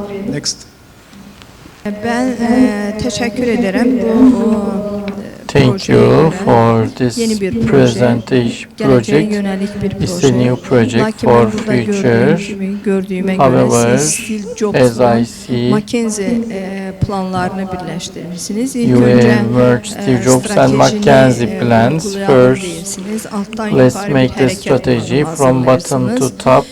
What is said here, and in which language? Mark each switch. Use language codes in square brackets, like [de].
[en] Next. [tr] Ben teşekkür ederim bu [en] Thank you for this presentation project. It's a new project for future. However, as I see, [tr] planlarını birleştirmişsiniz. [en] You have merged Steve Jobs and McKinsey plans. First, let's make the strategy from bottom to top.